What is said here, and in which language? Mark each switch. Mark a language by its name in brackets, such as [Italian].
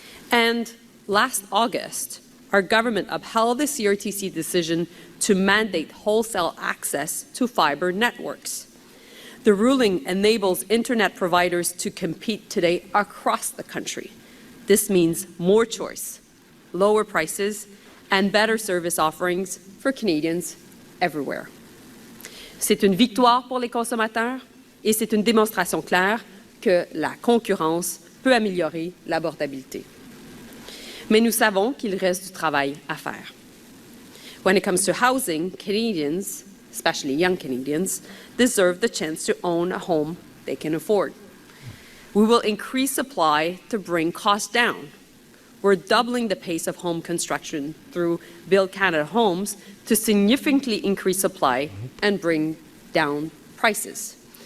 [English] And last August, our government upheld the CRTC decision to mandate wholesale access to fiber networks. The ruling enables internet providers to compete today across the country. This means more choice, lower prices, and better service offerings for Canadians everywhere. [French] C'est une victoire pour les consommateurs et c'est une démonstration claire que la concurrence peut améliorer l'abordabilité. Mais nous savons qu'il reste du travail à faire. [English] When it comes to housing, Canadians, especially young Canadians, deserve the chance to own a home they can afford. We will increase supply to bring costs down. We're doubling the pace of home construction through Build Canada Homes to significantly increase supply and bring down prices.